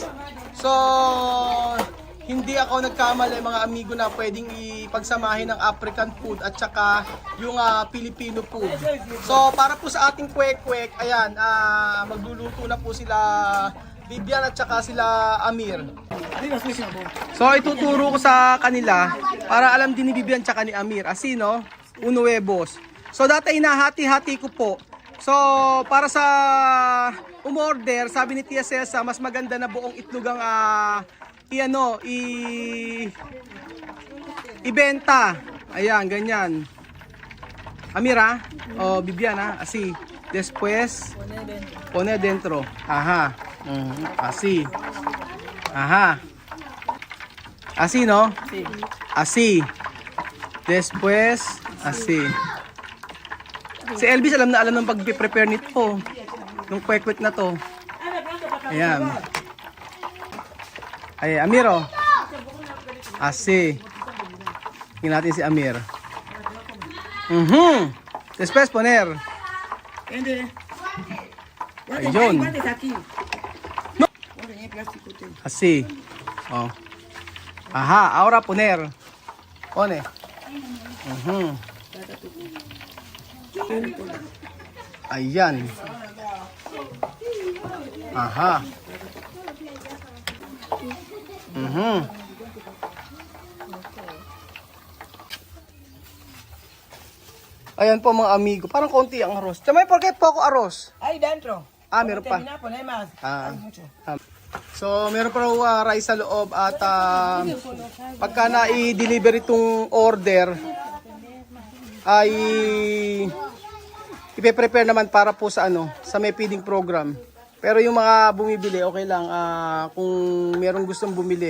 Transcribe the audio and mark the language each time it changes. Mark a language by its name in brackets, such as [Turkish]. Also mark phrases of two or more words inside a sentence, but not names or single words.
[Filipino] So, hindi ako nagkamali mga amigo na pwedeng ipagsamahin ng [English] African food [Filipino] at saka yung [English] Filipino food. [Filipino] So, para po sa ating kwek-kwek, ayan, magluluto na po sila Vivian at saka sila Amir. So, ituturo ko sa kanila para alam din ni Vivian at saka ni Amir. [Spanish] Asino? Uno huevos. [Filipino] So dati hinahati-hati ko po. So para sa umorder, sabi ni Tia Celsa, mas maganda na buong itlog ang ibenta. Ayan, ganyan. Amira, [Spanish] o Viviana, así. Después, pone dentro. Ajá. Así. Ajá. Así, no? Así. Después, así. [Filipino] Si Elvis alam ng pag-prepare nito. Nung kwek-kwek na to. Ayan. [Spanish] Ay, Amiro. Asi. [Filipino] Tingnan natin si Amir. [Spanish] Después poner. Ayun. Así. Oh. Aha, ahora poner. Pone. [Filipino] Ayan. Aha. Ayan po mga amigo. Parang konti ang arroz. [Spanish] Chamay, ¿por qué poco arroz? Ahí dentro. [Filipino] Ah, meron pa. [Spanish] Termina, poner más. Ah. Hay mucho. [Filipino] So, meron pa raw rice sa loob at pagka na-i-deliver itong order ay ipe-prepare naman para po sa sa may feeding program. Pero yung mga bumibili, okay lang kung merong gustong bumili.